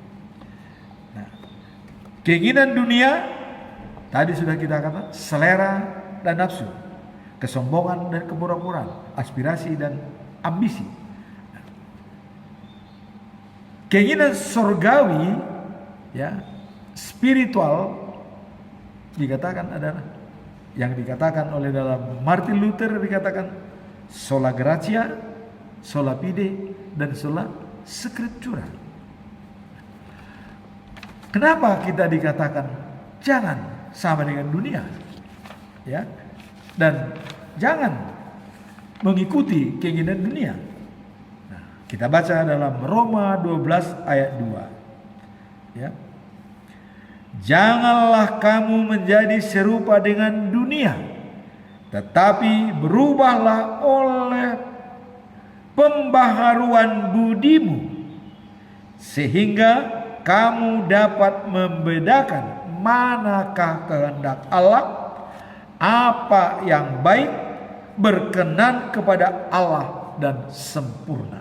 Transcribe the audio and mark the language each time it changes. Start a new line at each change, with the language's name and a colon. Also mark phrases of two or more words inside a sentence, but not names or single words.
Indonesian: Keinginan dunia tadi sudah kita katakan, selera dan nafsu, kesombongan dan kemurah-murahan, aspirasi dan ambisi. Keinginan surgawi, ya, spiritual, dikatakan adalah yang dikatakan oleh dalam Martin Luther, dikatakan
Latin: sola gratia, sola fide,
Indonesian: dan
Latin: sola scriptura.
Indonesian: Kenapa kita dikatakan jangan sama dengan dunia? Ya. Dan jangan mengikuti keinginan dunia. Nah, kita baca dalam Roma 12 ayat 2. Ya. Janganlah kamu menjadi serupa dengan dunia, tetapi berubahlah oleh pembaharuan budimu, sehingga kamu dapat membedakan manakah kehendak Allah, apa yang baik, berkenan kepada Allah dan sempurna.